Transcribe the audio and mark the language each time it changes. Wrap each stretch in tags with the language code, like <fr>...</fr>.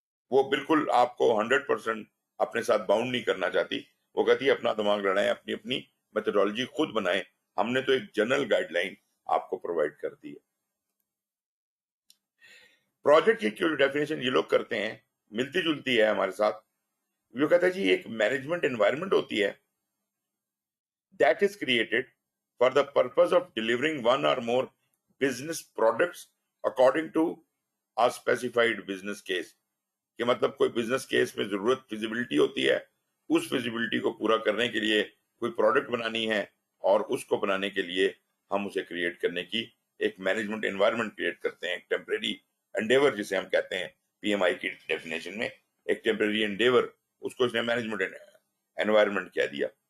<ur>وہ بالکل آپ کو 100% اپنے ساتھ باؤنڈ نہیں کرنا چاہتی. وہ کہتی ہے اپنا دماغ لڑائیں، اپنی اپنی میتھڈالوجی خود بنائیں، ہم نے تو ایک جنرل گائیڈ لائن آپ کو پرووائڈ کر دی ہے. پروجیکٹ کی جو ڈیفینیشن یہ لوگ کرتے ہیں ملتی جلتی ہے ہمارے ساتھ. وہ کہتا ہے جی ایک مینجمنٹ انوائرمنٹ ہوتی ہے</ur> <en>that is created for the purpose of delivering one or more business products according to a specified business case.</en> <ur>کہ مطلب کوئی بزنس کیس میں ضرورت فیزیبلٹی ہوتی ہے، اس فیزیبلٹی کو پورا کرنے کے لیے کوئی پروڈکٹ بنانی ہے، اور اس کو بنانے کے لیے ہم اسے کریٹ کرنے کی ایک مینجمنٹ انوائرمنٹ کریٹ کرتے ہیں. ایک ٹیمپریری انڈیور جسے ہم کہتے ہیں پی ایم آئی کی ڈیفینیشن میں، ایک ٹیمپریری انڈیور، اس کو اس نے مینجمنٹ انوائرمنٹ کہہ دیا.</ur>